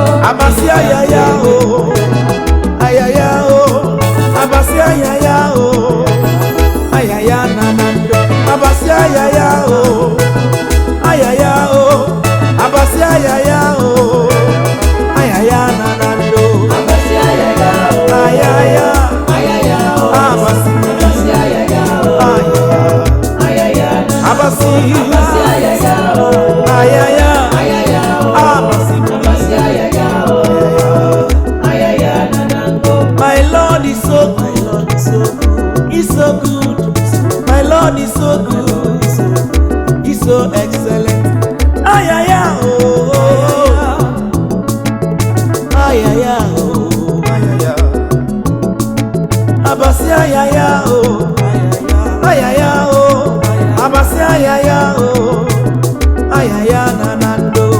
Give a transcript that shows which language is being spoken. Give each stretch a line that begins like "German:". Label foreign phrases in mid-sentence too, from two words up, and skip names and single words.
Ibibio: Abasi ayaya o, ayaya o, abasi ayaya o, ayaya na na ndo. Abasi ayaya o, ayaya o, abasi ayaya o, ayaya na na ndo. Ayaya. Abasi. Abasi. Ayaya. Abasi.
English: My Lord is so good. He's so good. My Lord is so good. He's so excellent.
Ibibio: Ayaya. Oh, oh, oh. Ayaya, oh. Ayaya. Abasi, ayaya, oh. Ayaya, oh. Abasi, ayaya, oh. Ayaya, na, na, ndo.